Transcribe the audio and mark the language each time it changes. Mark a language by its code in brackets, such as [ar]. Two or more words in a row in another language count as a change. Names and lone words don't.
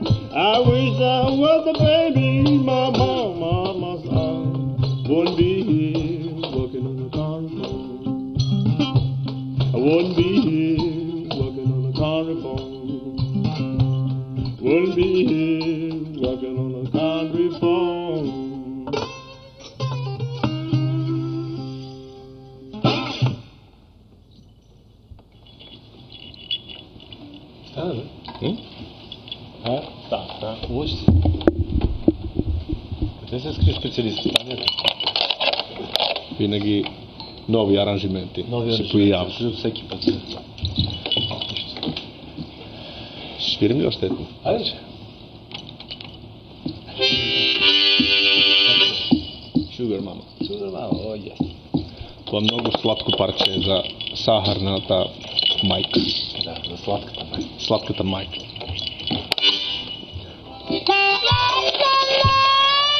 [en] I wish I was the baby my mama's arm. Wouldn't be here working on the carnival. I wouldn't be here working on the carnival. Wouldn't be here working on the carnival. [bg] Да. Лъжи се. Къде се скри специалист? Винаги нови аранжименти се появяват. Всеки път. Свирим ли още едно? Айде, че. Sugar Mama. Sugar Mama, о, yes. Това много сладко парче за сахарната майка. Да, за сладката майка. Сладката майка.